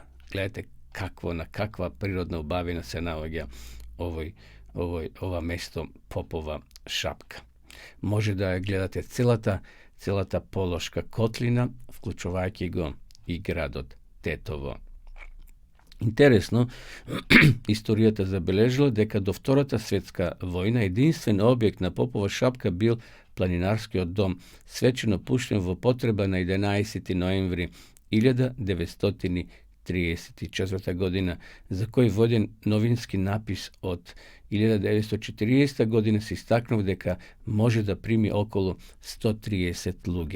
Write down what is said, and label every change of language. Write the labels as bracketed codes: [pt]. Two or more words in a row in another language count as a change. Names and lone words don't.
[mk] Gledajte kakva prirodna ubavina se nalazi ova mesto Popova Šapka. Može da je gledate celata Pološka kotlina, vključovajki go i grad od Tetovo. Interesno, istorijata zabeležila дека до Втората светска војна единствен објект на Попова Шапка бил планинарскиот дом, свечено пуштен во потреба на 11. ноември 1934 година, за кој воден новински напис од 1940 година се истакнув дека може да прими околу 130 луѓе.